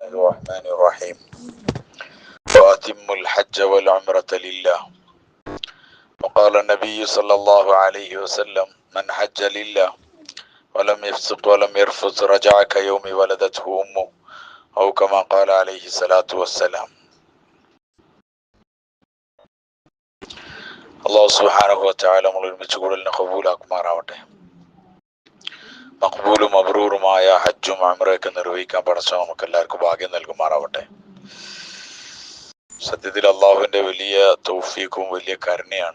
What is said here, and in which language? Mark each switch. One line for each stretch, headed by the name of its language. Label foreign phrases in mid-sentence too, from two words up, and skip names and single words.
Arabic: الرحمن الرحيم وأتموا الحج والعمرة لله وقال النبي صلى الله عليه وسلم من حج لله ولم يفسق ولم يرفث رجع كيوم ولدته أمه أو كما قال عليه الصلاة والسلام. الله سبحانه وتعالى
Malayalam: നമ്മൾ ഒരുമിച്ച് കൂടലിനെ ഖബൂലാക്കുമാറാവട്ടെ. മഖ്ബൂലും മബ്റൂറുമായ ഹജ്ജും ഉംറയൊക്കെ നിർവഹിക്കാൻ പടച്ചവൻ നമുക്ക് എല്ലാവർക്കും ഭാഗ്യം നൽകുമാറാവട്ടെ. സത്യത്തിൽ അള്ളാഹുവിന്റെ വലിയ തൗഫീഖും വലിയ കരുണയാണ്.